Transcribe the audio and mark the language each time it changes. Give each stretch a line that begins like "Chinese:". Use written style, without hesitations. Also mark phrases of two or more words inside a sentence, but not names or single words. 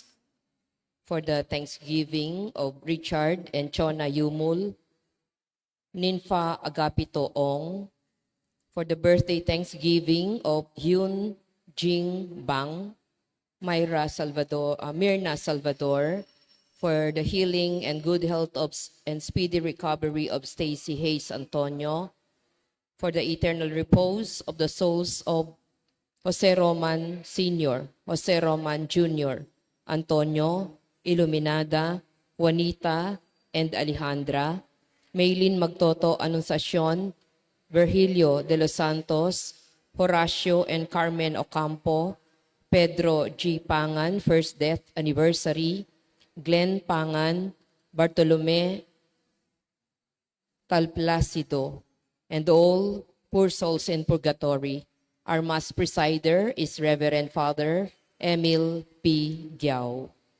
English: For the Thanksgiving of Richard and Chona Yumul, Ninfa Agapito Ong, for the birthday Thanksgiving of Hyun Jing Bang, Myrna Salvador, for the healing and good health and speedy recovery of Stacy Hayes Antonio, for the eternal repose of the souls of Jose Roman Sr., Jose Roman Jr., Antonio, Iluminada, Juanita, and Alejandra, Maylin Magtoto Anunciacion, Virgilio de los Santos, Horacio and Carmen Ocampo, Pedro G. Pangan, first death anniversary, Glenn Pangan, Bartolome Talplacido, and all poor souls in purgatory. Our Mass presider is Reverend Father Emil P. Guiao.